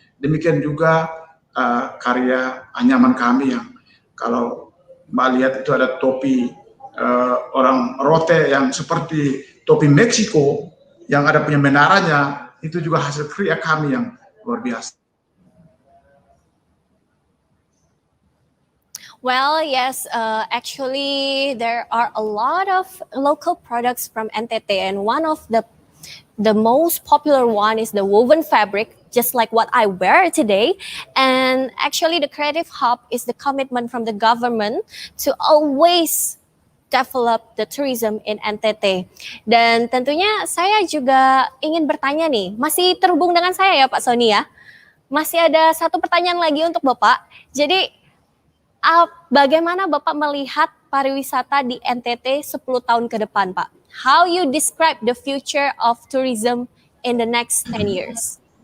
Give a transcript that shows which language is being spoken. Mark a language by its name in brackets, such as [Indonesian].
[Indonesian] Demikian juga karya anyaman kami yang kalau Mbak lihat itu ada topi orang rote yang seperti topi Meksiko yang ada punya menaranya, itu juga hasil karya kami yang luar biasa. [English] Well, yes, actually there are a lot of local products from NTT, and one of the most popular one is the woven fabric, just like what I wear today. And actually the Creative Hub is the commitment from the government to always develop the tourism in NTT. [Indonesian] Dan tentunya saya juga ingin bertanya nih, masih terhubung dengan saya ya Pak Sony ya? Masih ada satu pertanyaan lagi untuk Bapak. Jadi bagaimana Bapak melihat pariwisata di NTT 10 tahun ke depan, Pak? [English] How you describe the future of tourism in the next 10 years?